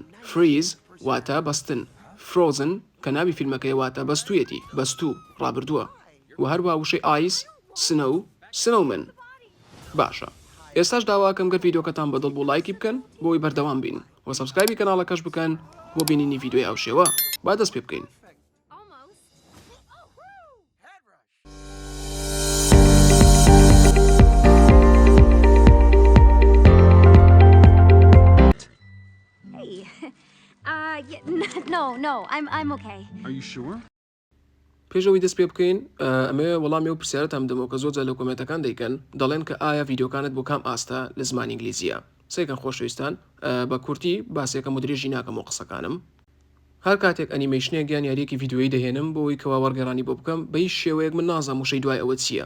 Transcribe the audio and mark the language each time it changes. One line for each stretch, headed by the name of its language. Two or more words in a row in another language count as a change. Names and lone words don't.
Central Kurdish: فریز واتە بەستن، فرۆزن کە ناوی فیلمەکەی واتە بەستوویەتی، بەستوو ڕابردووە، و هەروە وشەی ئایس، سنە و سنەومن. باشە، ئێستاش داواکەم گەر ڤیدیۆکەتان بەدڵ بۆ لایکی بکەن بۆی بەردەوام بین و سەبسکرایبی کەناڵەکەش بکەن بۆ بینینی ڤیدیۆی ئەو شێوە. با دەست پێ بکەین.
English: No, I'm okay. Are you sure?
Central Kurdish: پێشەوەی دەست پێ بکەین ئەمێ وەڵامی و پرسیارەتان بدەمەوە کە زۆرجار لە کۆمنتەکان دەیکەن دەڵێن کە ئایا ڤیدیۆکانت بۆ کام ئاستا لە زمانی ئینگلیزیە. سێکەن خۆشەویستان بە کورتی باسێکەم و درێژی ناکەم و قسەکانم. هەر کاتێک ئەنیمەیشنێک یان یاریەکی ڤیدیۆیی دەهێنم بۆی کەوا وەرگێڕانی بۆ بکەم بە هیچ شێوەیەک من نازانم وشەی دوای ئەوە چییە.